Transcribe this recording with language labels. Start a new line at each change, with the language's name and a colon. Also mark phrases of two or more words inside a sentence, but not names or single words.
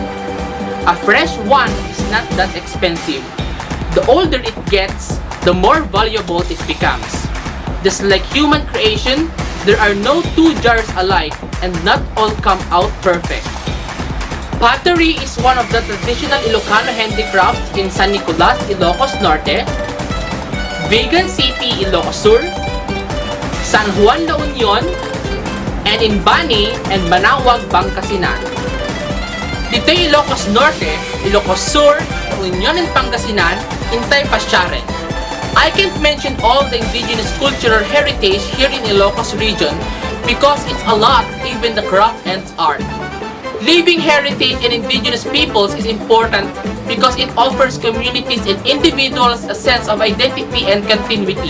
English: A fresh one is not that expensive. The older it gets, the more valuable it becomes. Just like human creation, there are no two jars alike and not all come out perfect. Pottery is one of the traditional Ilocano handicrafts in San Nicolas, Ilocos Norte, Vegan City, Ilocos Sur, San Juan, La Union, and in Bani and Manawag, Pangasinan.
Filipino: Dito
Iloko: Ilocos Norte, Ilocos Sur, La Union, and Pangasinan, Intay Pasyaren.
English: I can't mention all the indigenous cultural heritage here in Ilocos region because it's a lot, even the craft and art. Living heritage in indigenous peoples is important because it offers communities and individuals a sense of identity and continuity.